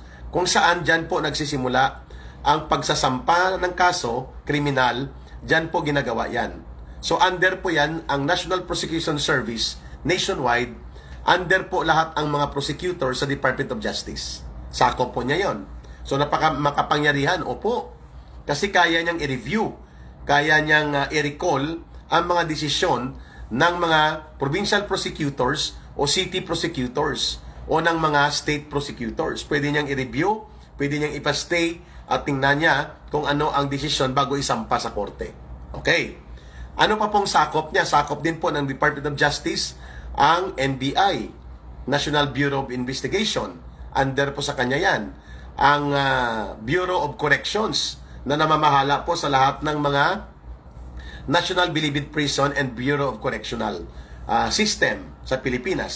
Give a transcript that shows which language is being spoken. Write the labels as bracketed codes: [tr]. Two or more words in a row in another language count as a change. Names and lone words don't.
[tl] Kung saan dyan po nagsisimula ang pagsasampa ng kaso, kriminal, dyan po ginagawa yan. So under po yan, ang National Prosecution Service nationwide, under po lahat ang mga prosecutor sa Department of Justice. Sakop po niya yon. So makapangyarihan, opo. Kasi kaya niyang i-review, kaya niyang i-recall ang mga desisyon ng mga [en] provincial prosecutors [tl] o [en] city prosecutors [tl] o ng mga [en] state prosecutors. [tl] Pwede niyang i-review, pwede niyang ipastay at tingnan niya kung ano ang desisyon bago isampa sa korte. Okay. Ano pa pong sakop niya? Sakop din po ng Department of Justice ang NBI, National Bureau of Investigation. Under po sa kanya yan. Ang Bureau of Corrections na namamahala po sa lahat ng mga National Bilibid Prison and Bureau of Correctional System sa Pilipinas.